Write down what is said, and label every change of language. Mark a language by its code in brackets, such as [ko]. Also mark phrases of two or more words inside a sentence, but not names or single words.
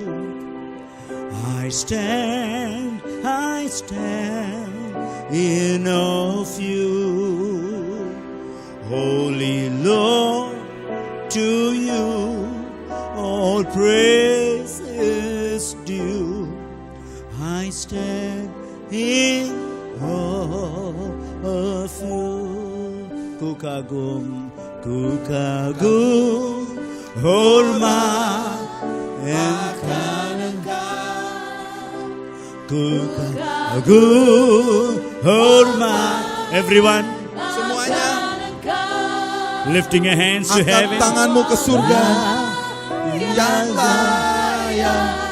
[en] I stand in awe of you. Holy Lord, to you all praises due. I stand in awe of you. [id] Kukagum, hormat kukagum, hormat. [en] Everyone, [id] Semuanya [en] lifting your hands to [id] angkat [en] heaven. [id] tanganmu ke surga. Yang layak